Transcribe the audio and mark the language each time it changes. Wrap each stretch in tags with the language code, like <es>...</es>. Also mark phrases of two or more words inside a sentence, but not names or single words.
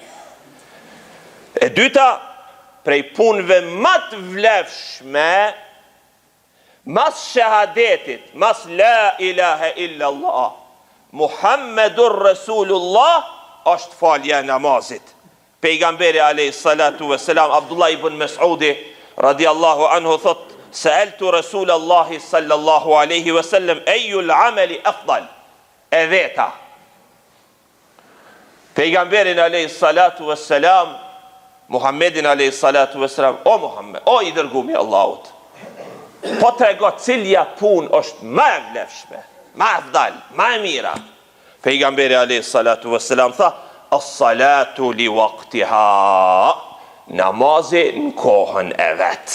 <sq>E dyta, prej punëve më të vlefshme, mas shahadetit, mas</sq> <ar>لا إله إلا الله محمد رسول الله,</ar> <sq>është falja e namazit. Pejgamberi</sq> <ar>عليه الصلاة والسلام,</ar> <sq>Abdullah ibn Mas'udi</sq> <ar>رضي الله عنه</ar> <sq>thot,</sq> <ar>سألت رسول الله صلى الله عليه وسلم أي الأعمال أفضل.</ar> <sq>E veta. Pejgamberin</sq> <ar>عليه الصلاة والسلام,</ar> <sq>Muhammedin</sq> <ar>عليه الصلاة والسلام,</ar> <sq>o Muhammed, o i dërguari i Allahut. Po trego cilja punë është më e vlefshme, më afdal, më e mira. Pejgamberi</sq> <ar>عليه الصلاة والسلام</ar> <sq>tha,</sq> <ar>الصلاة لوقتها.</ar> <sq>Namazi në kohën e vet.</sq>